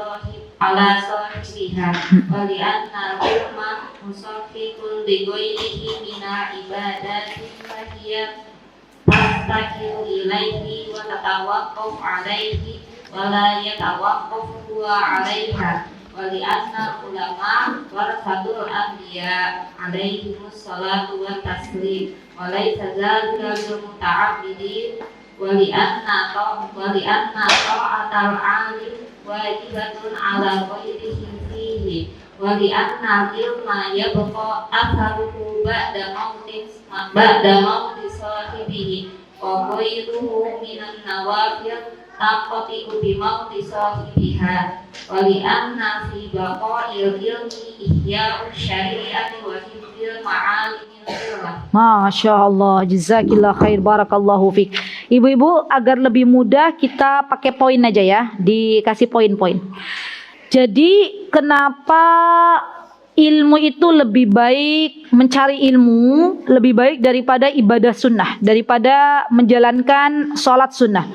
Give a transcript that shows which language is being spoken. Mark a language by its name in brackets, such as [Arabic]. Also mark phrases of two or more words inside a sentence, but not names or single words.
[Arabic] صاحبها ولأن العلم مصفق لغيره من عبادة فهي تستقل إليه وتتوقف عليه ولا يتوقف هو عليها ولأن العلماء ورثة الأنبياء عليهم الصلاة والتسليم وليس ذلك للمتعبدين ولأن طاعة العالم واجبة على غيره فيه ولأن العلم يبقى أثره بعد موت صاحبه وغيره من النوافل تنقطع بموت صاحبها ولأن في بقاء العلم إحياء الشريعة وحفظ معالم الملة. ما شاء الله, جزاك الله خير، بارك الله فيك. [Indonesian] Ibu-ibu, agar lebih mudah kita pakai poin aja ya, dikasih poin-poin. Jadi kenapa ilmu itu lebih baik, mencari ilmu lebih baik daripada ibadah sunnah, daripada menjalankan sholat sunnah?